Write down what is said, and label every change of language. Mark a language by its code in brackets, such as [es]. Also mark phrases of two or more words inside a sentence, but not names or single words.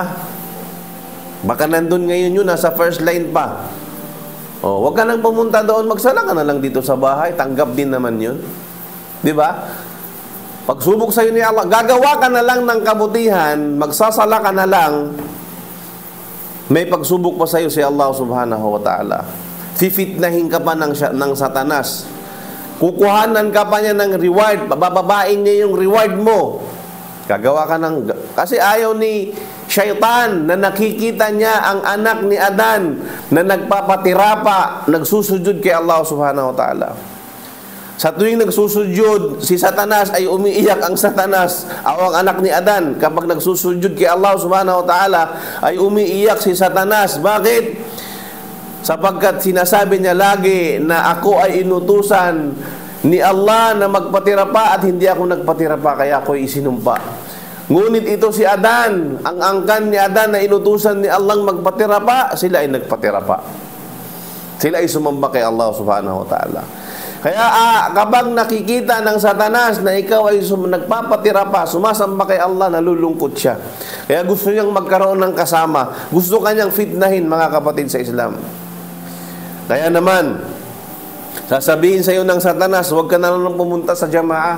[tl] Baka nandun ngayon yun, nasa first line pa. O, huwag ka nang pumunta doon, magsala ka na lang dito sa bahay, tanggap din naman yun. Di ba? Pagsubok sa iyo ni Allah, gagawa ka na lang ng kabutihan, magsasala ka na lang, may pagsubok pa sa iyo si Allah [ar] subhanahu wa ta'ala. [tl] Fifitnahin ka pa ng Satanas. Kukuhanan ka pa niya ng reward, bababain niya yung reward mo. Gagawa ka ng... Kasi ayaw ni syaitan na nakikita niya ang anak ni Adan na nagpapatirapa, nagsusujud kay Allah [ar] subhanahu wa ta'ala. [tl] Sa tuwing nagsusujud, si Satanas ay umiiyak ang Satanas, ang anak ni Adan. Kapag nagsusujud kay Allah [ar] subhanahu wa ta'ala, [tl] ay umiiyak si Satanas. Bakit? Sapagkat sinasabi niya lagi na ako ay inutusan ni Allah na magpatira pa at hindi ako nagpatira pa, kaya ako isinumpa. Ngunit ito si Adan, ang angkan ni Adan na inutusan ni Allah magpatira pa, sila ay nagpatira pa. Sila ay sumamba kay Allah [ar] subhanahu wa ta'ala. [tl] Kaya kapag nakikita ng Satanas na ikaw ay nagpapatira pa, sumasamba kay Allah, nalulungkot siya. Kaya gusto niyang magkaroon ng kasama. Gusto kanyang fitnahin, mga kapatid sa Islam. Kaya naman, sasabihin sa iyo ng Satanas, huwag ka na lang pumunta sa jamaah.